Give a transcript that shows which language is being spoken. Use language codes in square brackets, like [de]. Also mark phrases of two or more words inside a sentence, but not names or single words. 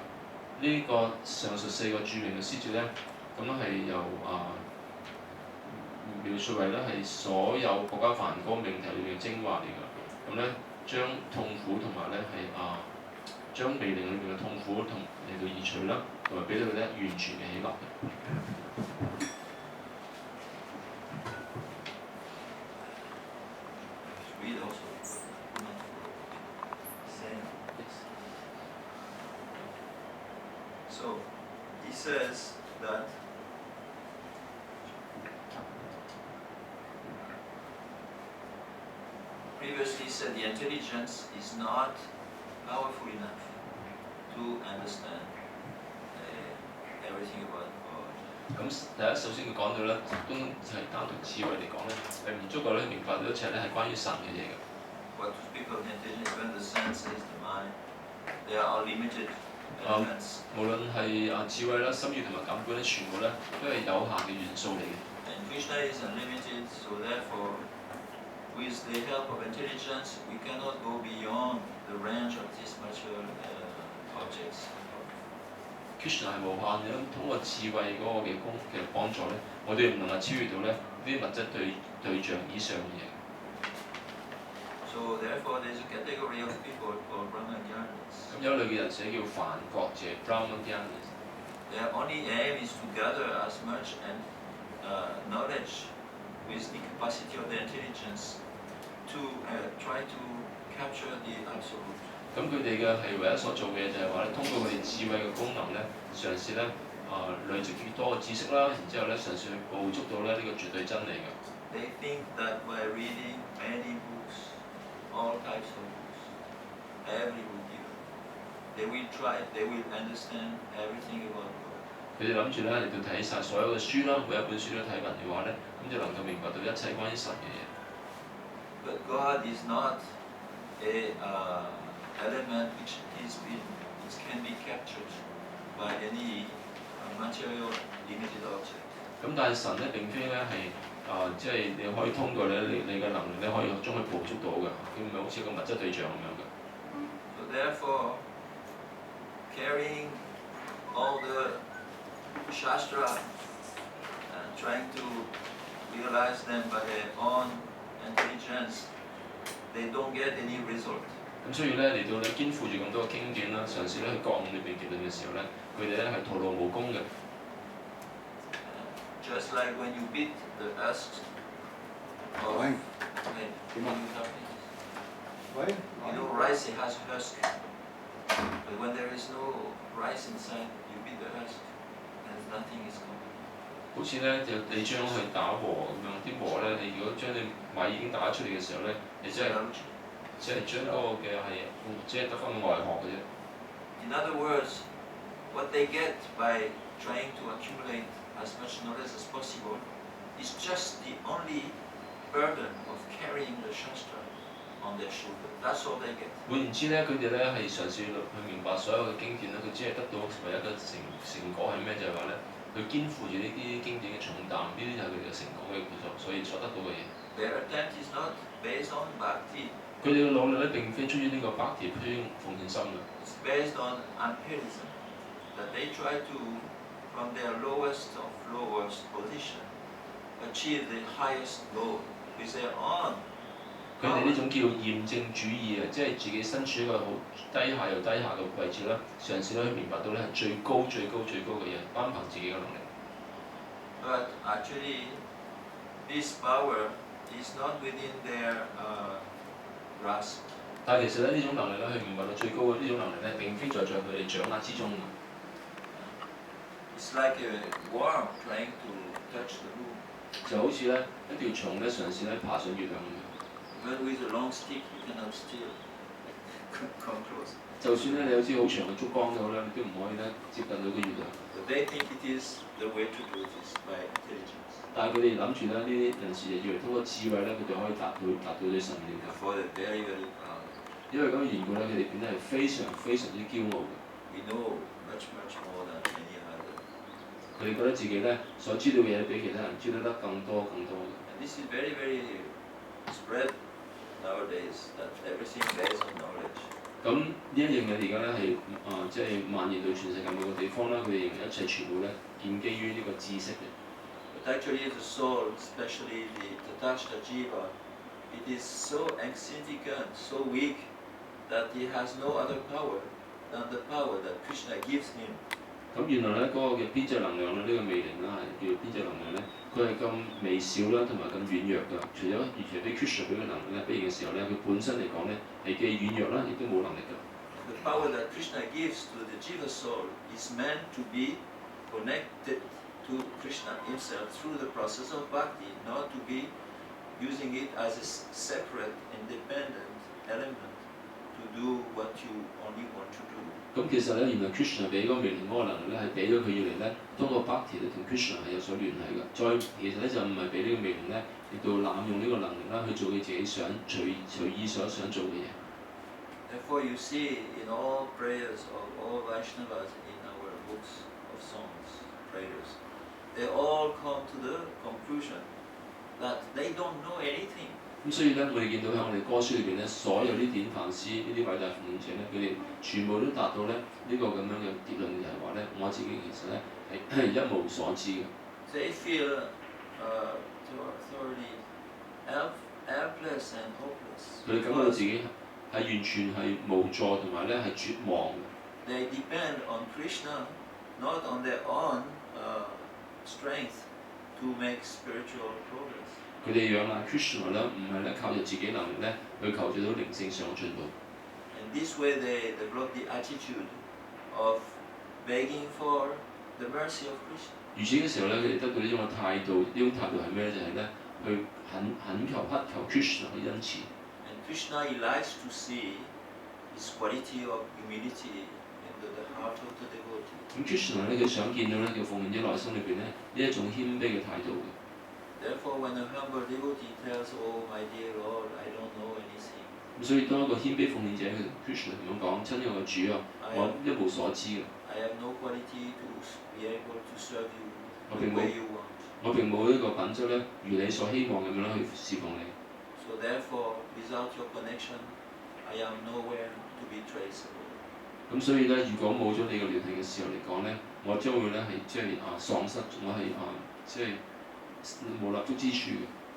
[yue] 呢、個上述4個著名嘅詩節咧，咁樣係由描述為咧係所有國家梵歌命題裏面嘅精華嚟㗎。咁咧將痛苦同埋咧係將微靈裏面嘅痛苦同嚟到移除啦，同埋俾到佢咧完全嘅喜樂。 [en] Read also. Same. So he says that previously he said the intelligence is not powerful enough to understand everything about God. [yue] 咁第一首先佢講到咧，都係單獨智慧嚟講咧，係唔足夠咧明白到一切咧係關於神嘅嘢嘅。 [en] What to speak of the intelligence, even the senses, the mind, they are all limited elements. [yue] 無論係智慧啦、心意同埋感官咧，全部咧都係有限嘅元素嚟嘅。 [en] And Krishna is unlimited, so therefore, with the help of intelligence, we cannot go beyond the range of these material objects. [yue] Krishna 係無限嘅，通過智慧嗰個嘅幫助咧，我哋唔能夠超越到咧呢啲物質對象以上嘅嘢。 [en] So therefore, there is a category of people called Brahmagyanis. [yue] 咁有一類嘅人寫叫梵覺者 （Brahmagyanis）。 [en] Their only aim is to gather as much knowledge with the capacity of the intelligence to try to capture the absolute. [yue] 咁佢哋嘅係唯一所做嘅嘢就係話咧，通過佢哋智慧嘅功能咧，嘗試咧累積越多嘅知識啦，然之後咧嘗試去捕捉到咧呢個絕對真理嘅。 [en] They think that by reading many books, all types of books, every book given, they will understand everything about God. [yue] 佢哋諗住咧嚟到睇晒所有嘅書啦，每一本書都睇完嘅話咧，咁就能夠明白到一切關於神嘅嘢。 [en] But God is not a element which can be captured by any material limited object. [yue] 咁但係神咧並非咧係即係你可以通過你嘅能力咧可以將佢捕捉到嘅，佢唔係好似個物質對象咁樣嘅。 [en] So therefore, carrying all the Shastra and trying to realize them by their own intelligence, they don't get any result. [yue] 咁所以咧嚟到你肩負住咁多嘅經典啦，嘗試咧去覺悟裏邊結論嘅時候咧，佢哋咧係徒勞無功嘅。 [en] Just like when you beat the husk of rice, it has husk. But when there is no rice inside, you beat the husk, and nothing is coming. [yue] 好似咧就你將去打禾咁樣，啲禾咧你如果將你米已經打出嚟嘅時候咧，你只係將嗰個嘅係只係得翻個外殼嘅啫。 [en] In other words, what they get by trying to accumulate as much knowledge as possible is just the only burden of carrying the Shastra on their shoulder. That's all they get. [yue] 換言之咧，佢哋咧係嘗試去明白所有嘅經典咧，佢只係得到唯一嘅成果係咩？就係話咧，佢肩負住呢啲經典嘅重擔，呢啲就係佢哋嘅成果嘅所以所得到嘅嘢。 [en] Their attempt is not based on bhakti. [yue] 佢哋嘅努力咧並非出於呢個百條出於奉獻心嘅。 [en] It's based on empirism. That they try to, from their lowest of lowest position, achieve the highest goal with their own. [yue] 佢哋呢種叫驗證主義啊，即係自己身處一個好低下又低下嘅位置啦，嘗試咧去明白到咧係最高嘅嘢，單憑自己嘅能力。 [en] But actually, this power is not within their grasp. [yue] 但係其實咧呢種能力咧去明白到最高嘅呢種能力咧，並非在佢哋掌握之中。 [en] It's like a worm trying to touch the moon. [yue] 就好似咧一條蟲咧嘗試咧爬上月亮咁樣。 [en] But with a long stick, you cannot still come close. [yue] 就算咧你有支好長嘅竹竿都好咧，你都唔可以咧接近到個月亮。 [en] But they think it is the way to do this by intelligence. [yue] 但係佢哋諗住咧呢啲人士就以為通過智慧咧，佢哋可以達到對神嘅了解。 [en] For the very, very proud. [yue] 因為咁嘅緣故咧，佢哋變得係非常之驕傲嘅。 [en] We know much more than any other. [yue] 佢哋覺得自己咧所知道嘅嘢比其他人知道得更多嘅。 [en] And this is very spread nowadays, that everything based on knowledge. [yue] 咁呢一樣嘢而家咧係即係蔓延到全世界每個地方啦。佢哋認為一切全部咧建基於呢個知識嘅。 [en] But actually the soul, especially the [sa] Tatastha Jiva, [en] it is so insignificant, so weak, that he has no other power than the power that Krishna gives him. [yue] 咁原來咧嗰個嘅邊際能量咧，呢個魅靈啦係叫邊際能量咧，佢係咁微小啦，同埋咁軟弱㗎。除非 Krishna 俾佢能力咧俾嘅時候咧，佢本身嚟講咧係既軟弱啦，亦都冇能力㗎。 [en] The power that Krishna gives to the Jiva soul is meant to be connected to Krishna himself through the process of bhakti, not to be using it as a separate, independent element to do what you only want to do. [yue] 咁其實咧，原來 Krishna 俾嗰個魅靈嗰個能力咧，係俾咗佢要嚟咧，通過 bhakti 咧同 Krishna 係有所聯繫㗎。再其實咧就唔係俾呢個魅靈咧，嚟到濫用呢個能力啦，去做佢自己隨意所想做嘅嘢。 [en] Therefore, you see in all prayers of all Vaishnavas in our books of songs, prayers, they all come to the conclusion that they don't know anything. [yue] 咁所以咧，我哋見到喺我哋歌書裏邊咧，所有啲典範師呢啲偉大奉獻者咧，佢哋全部都達到咧呢個咁樣嘅結論，就係話咧，我自己其實咧係一無所知嘅。 [en] They feel thoroughly helpless and hopeless. [yue] 佢哋感覺到自己係完全係無助同埋咧係絕望嘅。 [en] They depend on Krishna, not on their own strength to make spiritual progress. [yue] 佢哋仰賴 Krishna 咧，唔係咧靠住自己能力咧去求住到靈性上嘅進步。 [en] In this way, they develop the attitude of begging for the mercy of Krishna. [yue] 如此嘅時候咧，佢哋得到呢種嘅態度，呢種態度係咩咧？就係咧去懇求 Krishna 嘅恩慈。 [en] And Krishna, he likes to see this quality of humility in the heart of the devotee. [yue] 咁 Krishna 咧，佢想見到咧叫奉獻者內心裏邊咧呢一種謙卑嘅態度嘅。 [en] Therefore, when a humble devotee tells, "Oh, my dear Lord, I don't know anything," [yue] 咁所以當一個謙卑奉獻者佢同 Krishna 咁樣講：親愛嘅主啊，我一無所知嘅。 [en] I have no quality to be able to serve you the [yue] 我並冇 [en] way you want. [yue] 我並冇呢個品質咧，如你所希望咁樣去侍奉你。 [en] So therefore, without your connection, I am nowhere to be traceable. [yue] 咁所以咧，如果冇咗你嘅聯繫嘅時候嚟講咧，我將會咧係即係喪失，我係即係冇立足之處嘅。